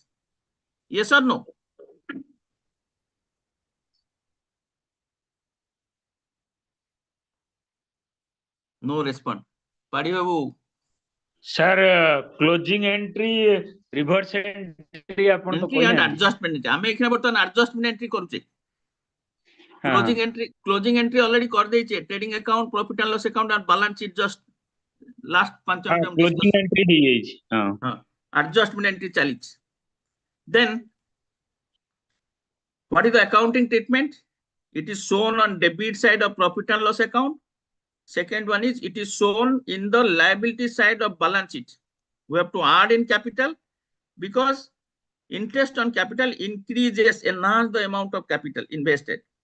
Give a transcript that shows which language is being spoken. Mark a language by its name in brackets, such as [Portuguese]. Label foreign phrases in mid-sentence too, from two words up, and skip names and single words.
[English] Yes or no? No response. Padi Babu, [Odia] Sir, [English] closing entry, reverse entry [Odia] ଆପଣ ତ [English] entry and [Odia] କହିନାହାନ୍ତି। [English] adjustment entry. [Odia] ଆମେ ଏখানে ବର୍ତ୍ତମାନ [English] adjustment entry [Odia] କରୁଛେ। ହଁ, [English] closing entry [Odia] already କରିଦେଇଛେ। [English] trading account, profit and loss account and balance sheet just last 5 [Odia] ହଁ, [English] minute closing discuss. [Odia] entry ହେଇଯାଇଛି। ହଁ, [English] Adjustment entry [Odia] ଚାଲିଛି। [English] Then what is the accounting treatment? It is shown on debit side of profit and loss account. Second one is it is shown in the liability side of balance sheet. We have to add in capital because interest on capital increases, enhance the amount of capital invested.